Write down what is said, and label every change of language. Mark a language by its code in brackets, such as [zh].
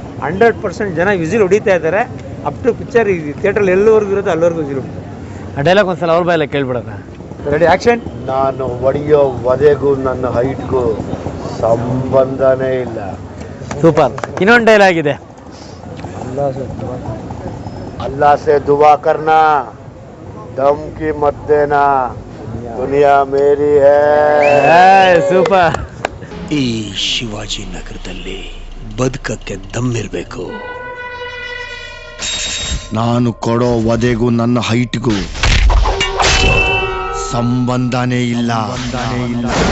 [kn] 100% ಜನ ವಿಸಿಲ್ ಹೊಡಿತಾ ಇದ್ದಾರೆ. ಅಪ್ ಟು ಪಿಕ್ಚರ್ ಈ ಥಿಯೇಟ್ರಲ್ಲಿ ಎಲ್ಲವರೆಗೂ ಇರುತ್ತೆ ಅಲ್ಲಿವರೆಗೂ ವಿಸಿಲ್ ಹೊಡಿತಾರೆ. ಆ ಡೈಲಾಗ್ ಒಂದ್ಸಲ ಅವ್ರ ಬಾಯಲ್ಲ ಕೇಳ್ಬಿಡೋಣ. Ready, action. ನಾನು ಹೊಡೆಯೋ ವಧೆಗೂ ನನ್ನ ಹೈಟ್ಗೂ ಸಂಬಂಧನೇ ಇಲ್ಲ. ಸೂಪರ್. ಇನ್ನೊಂದು ಡೈಲಾಗ್ ಇದೆ, [hi] अल्लाह से दुआ करना, दम की मत देना, दुनिया मेरी है. [kn] ಸೂಪರ್. ಈ ಶಿವಾಜಿನಗರದಲ್ಲಿ ಬದುಕಕ್ಕೆ ದಮ್ಮಿರ್ಬೇಕು. ನಾನು ಕೊಡೋ ವಧೆಗೂ ನನ್ನ ಹೈಟ್ಗೂ ಸಂಬಂಧನೇ ಇಲ್ಲ.